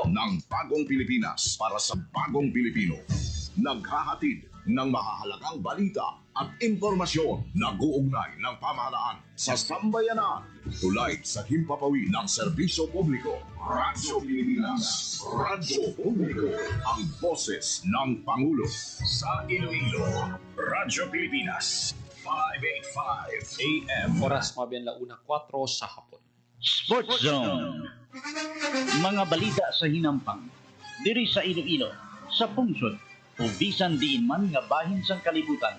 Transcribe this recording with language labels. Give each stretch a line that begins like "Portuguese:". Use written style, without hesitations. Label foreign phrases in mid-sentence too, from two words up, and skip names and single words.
Filipino: ng bagong Pilipinas para sa bagong Pilipino. Naghahatid ng mahahalagang balita at impormasyon na guugnay ng pamahalaan sa sambayanan. Tulad sa himpapawid ng serbisyo publiko. Radyo Pilipinas. Radyo Publiko. Ang boses ng Pangulo. Sa Iloilo, Radyo Pilipinas. 585 AM.
Hiligaynon: Oras mabiyan launa 4 sa hapon. Sports Zone. Mga balita sa hinampang. Diri sa Iloilo, sa pungsod, o bisan diin man nga bahin sang kalibutan.